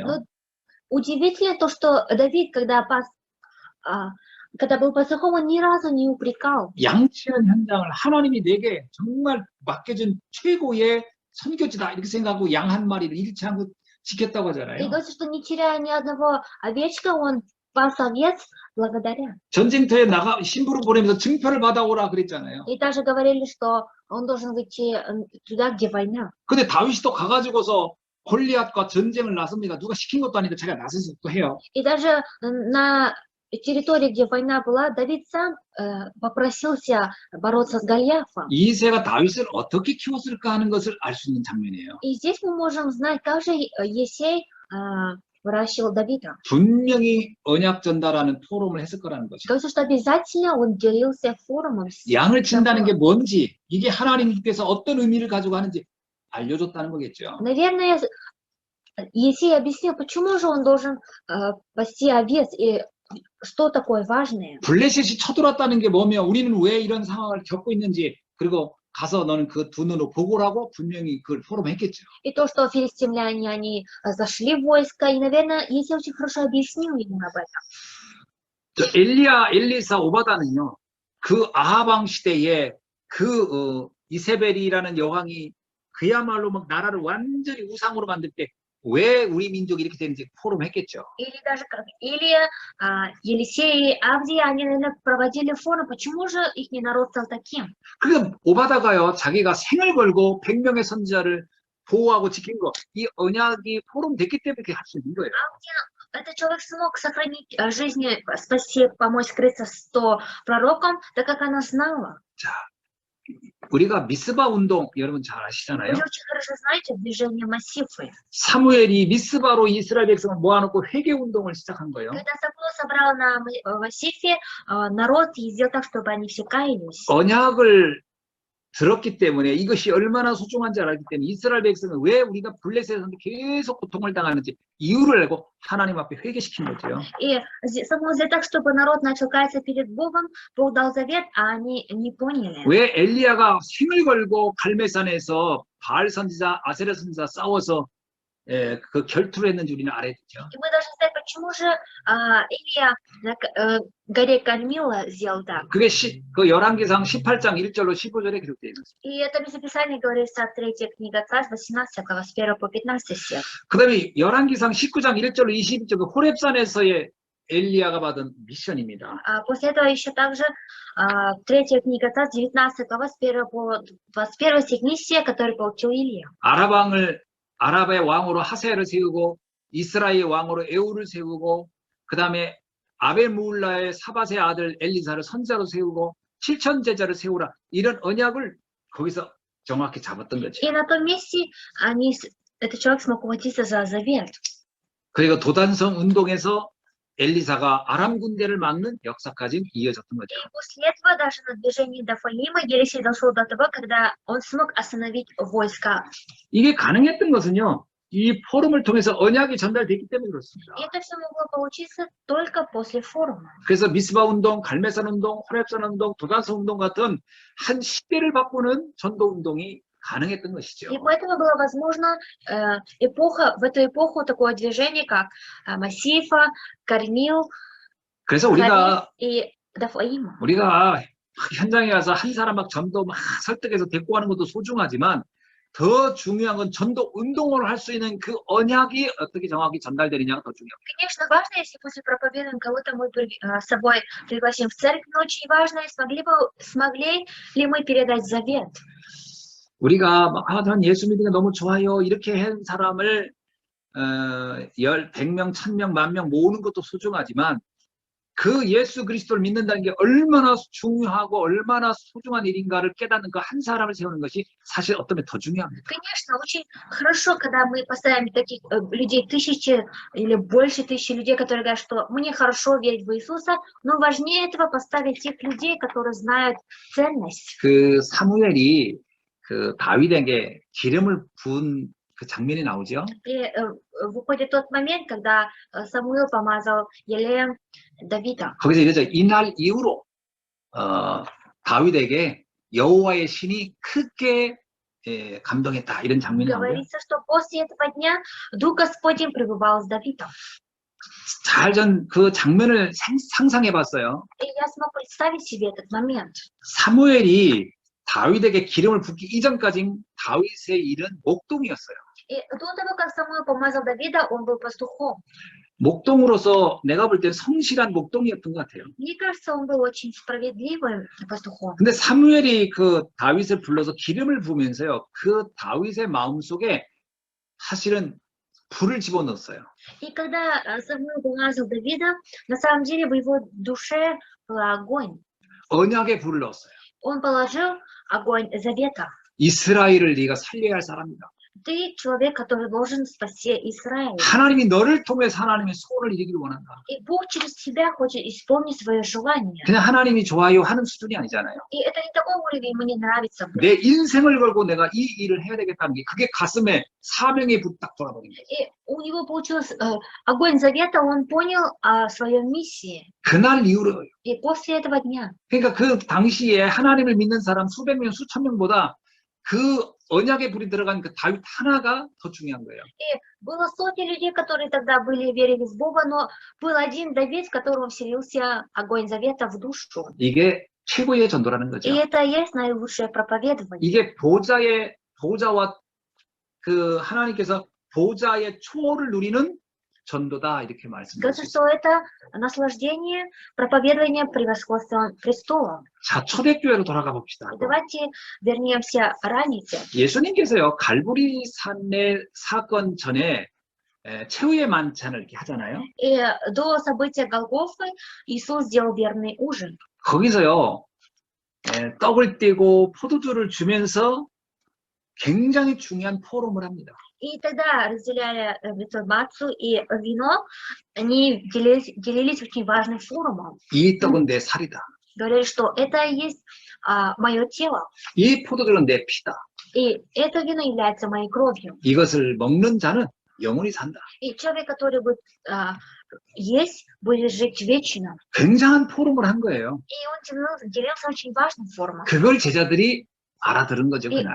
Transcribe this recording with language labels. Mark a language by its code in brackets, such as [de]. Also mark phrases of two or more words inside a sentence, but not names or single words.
[ru] Но удивительно то, что Давид, когда был пастухом, он ни разу не упрекал. [ko] 양치는 현장을 하나님이 내게 정말 맡겨준 최고의 선교지다 이렇게 생각하고 양 한 마리를 잃지 않고 지켰다고 [ru] И [ko] 하잖아요. [ru] говорится, что не теряя ни одного овечка, он пас овец благодаря. [ko] 전쟁터에 나가 신부를 보내면서 증표를 받아오라 그랬잖아요. [ru] И даже говорили, что он должен выйти туда, где война. [ko] 근데 다윗이 또 가가지고서 골리앗과 전쟁을 나섭니다. 누가 시킨 것도 아닌데 자기가 나서서 또 해요. [ru] И даже на территории, где война была, Давид сам попросился бороться с Голиафом. [ko] 이새가 다윗을 어떻게 키웠을까 하는 것을 알 수 있는 장면이에요. [ru] И здесь мы можем знать, как же Есей выращивал Давида. [ko] 분명히 언약 전달하는 포럼을 했을 거라는 거죠. [ru] Говорится, что обязательно он делился форумом. [ko] 양을 친다는 게 뭔지, 이게 하나님께서 어떤 의미를 가지고 하는지 알려줬다는 거겠죠. [ru] Наверное, Есей объяснил, почему же он должен пасти овец и что такое важное. [ko] 블레셋이 쳐들어왔다는 게 뭐며 우리는 왜 이런 상황을 겪고 있는지, 그리고 가서 너는 그 두 눈으로 보고를 하고 분명히 그걸 포럼했겠죠. [ru] И то, что филистимляне, они зашли в войско, и, наверное, Есей очень хорошо объяснил ему об этом. [ko] 엘리야, 엘리사, 오바다는요, 그 아하방 시대에 이세벨이라는 여왕이 그야말로 막 나라를 완전히 우상으로 만들 때 왜 우리 민족이 이렇게 되는지 포럼했겠죠. [ru] Или даже как Илия, Елисей и Авдий, они, наверное, проводили форум, почему же их народ стал таким. [ko] 그러니까 오바다가요, 자기가 생을 걸고 100명의 선지자를 보호하고 지킨 거, 이 언약이 포럼됐기 때문에 그렇게 할 수 있는 거예요. [ru] Этот человек смог сохранить жизни, спасти, помочь скрыться 100 пророкам, так как она знала. [ko] 우리가 미스바 운동 여러분 잘 아시잖아요. [ru] Вы же очень хорошо знаете движение массивы. [ko] 사무엘이 미스바로 이스라엘 백성을 모아놓고 회개 운동을 시작한 거예요. [ru] Когда Самуил собрал на массиве народ и сделал так, чтобы они все каялись. [ko] 언약을 들었기 때문에 이것이 얼마나 소중한지 알았기 때문에 이스라엘 백성은 왜 우리가 블레셋에서 계속 고통을 당하는지 이유를 알고 하나님 앞에 회개시킨 거죠. [ru] И Самуил сделал так, чтобы народ начал каяться перед Богом, Бог дал завет, а они не поняли. [ko] 왜 엘리야가 생을 걸고 갈멜산에서 바알 선지자, 아세라 선지자 싸워서 그 결투를 했는지 우리는 알아야 되죠. [ru] И мы должны знать, почему же Илья на горе Кармила сделал так. [ko] 그게 그 열왕기상 18장 1절로 15절에 기록되어 있습니다. [ru] И это местописание говорится от 3 книга Царств, 18 глава, с 1 по 15 стих. [ko] 그 다음에 열왕기상 19장 1절로 22절 그 호렙산에서의 엘리야가 받은 미션입니다. [ru] После этого еще также 3 книга Царств, 19 глава, с 1 по 21 стих миссия, который получил Илья. [ko] 아랍의 왕으로 하세를 세우고 이스라엘의 왕으로 에우를 세우고 그 다음에 아벨무울라의 사밧의 아들 엘리사를 선자로 세우고 7천 제자를 세우라 이런 언약을 거기서 정확히 잡았던 거죠. [ru] И на том месте этот человек смог ухватиться за завет. [ko] 그리고 도단성 운동에서 엘리사가 아람 군대를 막는 역사까지 이어졌던 거죠. [ru] И после этого даже на движении до Фалима Елисей дошел до того, когда он смог остановить войска. [ko] 이게 가능했던 것은요. 이 포럼을 통해서 언약이 전달됐기 때문에 그렇습니다. [ru] И это все могло получиться только после форума. [ko] 그래서 미스바 운동, 갈멜산 운동, 호렙산 운동, 도단성 운동 같은 한 시대를 바꾸는 전도 운동이 가능했던 것이죠. [ru] И поэтому было возможно в эту эпоху такое движение, как Массифа, Кармил, [ko] 그래서 [ru] Хариф и Дафаима. [ko] 우리가 현장에 가서 한 사람 막 전도 막 설득해서 데리고 가는 것도 소중하지만 더 중요한 건 전도 운동을 할 수 있는 그 언약이 어떻게 정확히 전달되느냐가 더 중요합니다. [ru] Конечно, важно, если после проповедуем кого-то мы с собой пригласим в церковь, но очень важно, смогли ли мы передать завет. [ko] 우리가 전 예수 믿는 게 너무 좋아요 이렇게 한 사람을 100명, 1000명, 10,000명 모으는 것도 소중하지만 그 예수 그리스도를 믿는다는 게 얼마나 중요하고 얼마나 소중한 일인가를 깨닫는 그 한 사람을 세우는 것이 사실 어쩌면 더 중요합니다. [ru] Конечно, очень хорошо, когда мы поставим таких людей, тысячи или больше тысячи людей, которые говорят, что мне хорошо верить в Иисуса, но важнее этого поставить тех людей, которые знают ценность. [ko] 그 사무엘이 그 다윗에게 기름을 부은 그 장면이 나오죠. [ru] И выходит тот момент, когда Самуил помазал елеем Давида. [ko] 거기서 이러죠. 이날 이후로 다윗에게 여호와의 신이 크게 감동했다 이런 장면이 나오죠. [ru] Говорится, что после этого дня Дух Господень пребывал с Давидом. [ko] 잘 전 그 장면을 상상해봤어요. [ru] И я смог представить себе этот момент. [ko] 사무엘이 다윗에게 기름을 붓기 이전까지 다윗의 일은 목동이었어요. [ru] И до того, как Самуил помазал Давида, он был пастухом. [ko] 목동으로서 내가 볼 때 성실한 목동이었던 것 같아요. [ru] Мне кажется, он был очень справедливым пастухом. [ko] 근데 사무엘이 그 다윗을 불러서 기름을 부으면서요. 그 다윗의 마음속에 사실은 불을 집어넣었어요. [ru] И когда Самуил помазал Давида, на самом деле в его душе был огонь. [ko] 언약의 불을 넣었어요. [ru] Он положил огонь завета. [ko] 이스라엘을 네가 살려야 할 사람이다. [ru] Ты человек, который должен спасти Израиль. [ko] 하나님이 너를 통해서 하나님의 소원을 이루기를 원한다. [ru] И Бог через тебя хочет исполнить свое желание. [ko] 그냥 하나님이 좋아요 하는 수준이 아니잖아요. [ru] И это не такой уровень, мне нравится. [ko] 내 인생을 걸고 내가 이 일을 해야 되겠다는 게 그게 가슴에 사명의 불 딱 돌아버린 거예요. [ru] И у него получился огонь завета, он понял о своей миссии. [ko] 그날 이후로 [ru] И после этого дня. [ko] 그러니까 그 당시에 하나님을 믿는 사람 수백 명, 수천 명보다 그 언약의 불이 들어간 그 다윗 하나가 더 중요한 거예요. [ru] И было сотни людей, которые тогда верили в Бога, но был один Давид, в котором вселился огонь завета в душу. [ko] 이게 최고의 전도라는 거죠. [ru] И это и есть наилучшее проповедование. [ko] 이게 보좌와 그 하나님께서 보좌의 초월을 누리는 전도다 이렇게 말씀드렸습니다. [ru] Кажется, что это наслаждение, проповедование превосходства престола. [ko] 자, 초대교회로 돌아가 봅시다. [ru] Давайте вернемся ранее. [ko] 예수님께서요 갈보리 산의 사건 전에 최후의 만찬을 이렇게 하잖아요. [ru] И до события Голгофы Иисус сделал верный ужин. [ko] 거기서요 떡을 떼고 포도주를 주면서 굉장히 중요한 포럼을 합니다. [ru] И тогда разделяли информацию и вино, они делились очень важным форумом. [ko] 이 떡은 내 살이다. [ru] Говорили, что это и есть мое тело, [ko] 이 포도주는 내 피다. [ru] и это вино является моей кровью. [ko] 이것을 먹는 자는 영원히 산다. [ru] И человек, который будет есть, будет жить вечно. [ko] 굉장한 포럼을 한 거예요. [ru] И он делился очень важным форумом. [ko] 그걸 제자들이 알아들은 거죠, 이-